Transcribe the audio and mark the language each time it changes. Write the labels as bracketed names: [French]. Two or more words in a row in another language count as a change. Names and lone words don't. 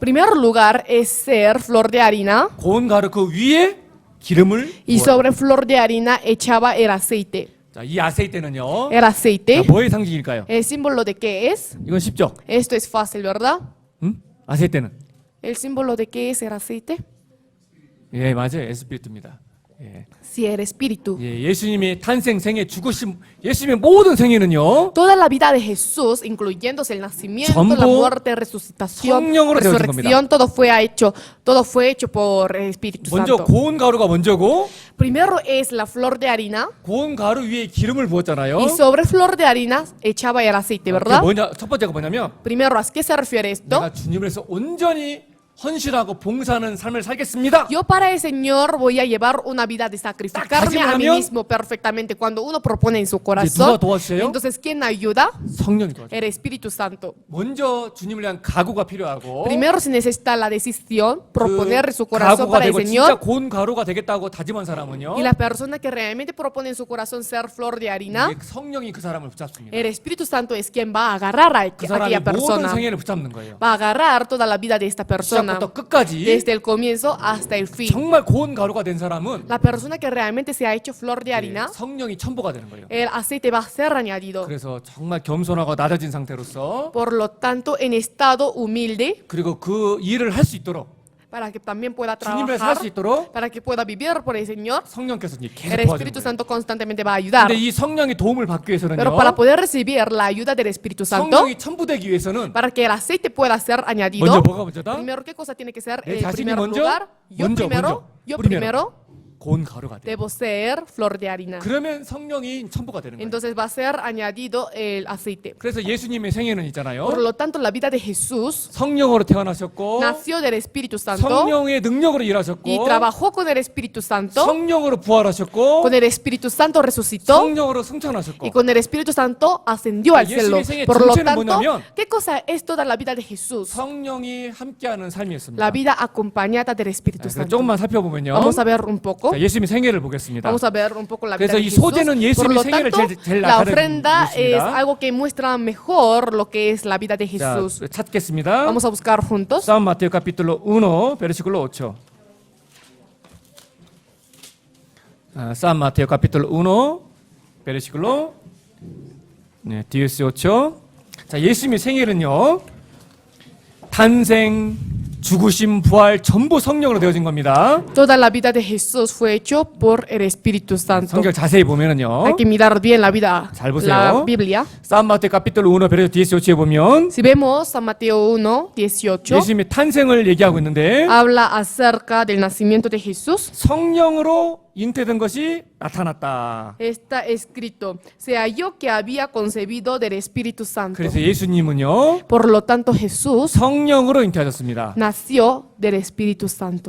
[Spanish] Primer lugar es ser flor de harina [Korean] 고운 가루 그 위에 기름을 [Spanish] y [Korean] 부어요. [Spanish] sobre flor de harina echaba el aceite. [Korean] 자, 이 아세이테는요. [Spanish] El aceite, [Korean] 자, 뭐의 상징일까요? [Spanish] el símbolo de qué es? [Korean] 이건 쉽죠? [Spanish] Esto es fácil, ¿verdad? [Korean] 아세이테는 [Spanish] El símbolo de qué es el aceite? [Korean] 예, 맞아요. 에스피리트입니다. 예. [Spanish] Sí, el espíritu. [Korean] 예, 예수님의 탄생, 생애, 죽으심, 예수님의 모든 생애는요. [Spanish] Toda la vida de Jesús, incluyéndose el nacimiento, [Korean] 전부 [Spanish] la muerte, resucitación, [Korean] 성령으로 되어진 [Spanish] resurrección, todo fue hecho por el Espíritu [Korean] 먼저 [Spanish] Santo. [Korean] 고운 가루가 먼저고 [Spanish] Primero es la flor de harina [Korean] 고운 가루 위에 기름을 부었잖아요. [Spanish] y sobre flor de harina echaba el aceite, [Korean] 그게 [Spanish] ¿verdad? [Korean] 뭐냐? 첫 번째가 뭐냐면 [Spanish] Primero, ¿a qué se refiere esto? [Korean] 내가 주님을 위해서 온전히 헌신하고 봉사하는 삶을 살겠습니다. [Spanish] Yo para el Señor voy a llevar una vida de sacrificarme a mí [Korean] 하면 [Spanish] mismo perfectamente. Cuando uno propone en su [Korean] 누가 [Spanish] corazón, [Korean] 도와주세요? [Spanish] entonces ¿quién ayuda? [Korean] 성령이 도와줘요. [Spanish] El Espíritu Santo. [Korean] 먼저 주님을 위한 각오가 필요하고 [Spanish] Primero se necesita la decisión, [Korean] 그 [Spanish] proponer en su corazón [Korean] 각오가 [Spanish] para el [Korean] 되고 진짜 [Spanish] Señor. [Korean] 고운 가루가 되겠다고 다짐한 사람은요. [Spanish] Y la persona que realmente propone en su corazón ser flor de harina, [Korean] 이게 성령이 그 사람을 붙잡습니다. [Spanish] el Espíritu Santo es quien va a agarrar a [Korean] 그 사람이 [Spanish] aquella [Korean] 모든 [Spanish] persona. [Korean] 생애를 붙잡는 거예요. [Spanish] Va a agarrar toda la vida de esta persona, [Korean] 시작부터 끝까지 [Spanish] desde el comienzo hasta el fin. [Korean] 정말 고운 가루가 된 사람은 [Spanish] La persona que realmente se ha hecho flor de harina, [Korean] 성령이 첨부가 되는 거예요. [Spanish] el aceite va a ser añadido. [Korean] 그래서 정말 겸손하고 낮아진 상태로서 [Spanish] Por lo tanto, en estado humilde, [Korean] 그리고 그 일을 할 수 있도록 [Spanish] para que también pueda [Korean] 주님을 살 수 [Spanish] trabajar, [Korean] 있도록 [Spanish] para que pueda vivir por el Señor, [Korean] 성령께서 이제 계속 [Spanish] el [Korean] 도와주는 [Spanish] Espíritu [Korean] 거예요. [Spanish] Santo constantemente va a ayudar. [Korean] 근데 이 성령이 도움을 받기 위해서는요. [Spanish] Pero para poder recibir la ayuda del Espíritu Santo, [Korean] 성령이 첨부되기 위해서는 [Spanish] para que el aceite pueda ser [Korean] 먼저 [Spanish] añadido, [Korean] 뭐가 먼저다? [Spanish] primero, ¿qué cosa tiene que ser [Korean] 내 [Spanish] en [Korean] 자신이 [Spanish] primer [Korean] 먼저? [Spanish] lugar? Yo [Korean] 먼저. [Spanish] primero [Korean] 고운 가루가 돼. [Spanish] debo ser flor de harina. [Korean] 그러면 성령이 첨부가 되는 거예요. [Spanish] Entonces va a ser añadido el aceite. [Korean] 그래서 예수님의 생애는 있잖아요. [Spanish] Por lo tanto, la vida de Jesús [Korean] 성령으로 태어나셨고 [Spanish] nació del Espíritu Santo [Korean] 성령의 능력으로 [Spanish] y [Korean] 일하셨고 [Spanish] trabajó con el Espíritu Santo. [Korean] 성령으로 부활하셨고 [Spanish] Con el Espíritu Santo resucitó [Korean] 성령으로 승천하셨고 [Spanish] y con el Espíritu Santo ascendió al cielo. [Korean] 예수님의 생애 [Spanish] Por lo [Korean] 전체는 [Spanish] tanto, [Korean] 뭐냐면 [Spanish] ¿qué cosa es toda la vida de Jesús? [Korean] 성령이 함께하는 삶이었습니다. [Spanish] La vida acompañada del Espíritu [Korean] 그래서 [Spanish] Santo. [Korean] 조금만 살펴보면요. [Spanish] Vamos a ver un poco. poco. [Korean] 자, 예수님의 생애를 보겠습니다. [Spanish] Vamos a ver un poco la vida [Korean] 그래서 [Spanish] de [Korean] 이 [Spanish] Jesús. [Korean] 소재는 [Spanish] Por [Korean] 예수님의 [Spanish] lo [Korean] 생애를 [Spanish] tanto, [Korean] 제일 [Spanish] la [Korean] 나타내고 [Spanish] ofrenda es [Korean] 있습니다. [Spanish] algo que muestra mejor lo que es la vida de [Korean] 자, [Spanish] Jesús. [Korean] 찾겠습니다. [Spanish] Vamos a buscar juntos. San Mateo capítulo 1, versículo 8. San Mateo capítulo 1, versículo 18. [Korean] 자, 예수님의 생애는요. 탄생, 죽으심, 부활 전부 성령으로 되어진 겁니다. [Spanish] Toda la vida de Jesús fue hecho por el Espíritu Santo. [Korean] 성경 자세히 보면은요. [Spanish] Hay que mirar bien la vida, [Korean] 잘 보세요. [Spanish] la Biblia. San Mateo capítulo 1, versículo 18 [Korean] 에 보면 [Spanish] Si vemos San Mateo 1, 18, [Korean] 예수님의 탄생을 얘기하고 있는데 [Spanish] habla acerca del nacimiento de Jesús. [Korean] 성령으로 잉태된 것이 나타났다. [Spanish] Está escrito, se halló que había concebido del Espíritu Santo. [Korean] 그래서 예수님은요. [Spanish] Por lo tanto, Jesús [Korean] 성령으로 잉태하셨습니다. [Spanish] nació del Espíritu Santo.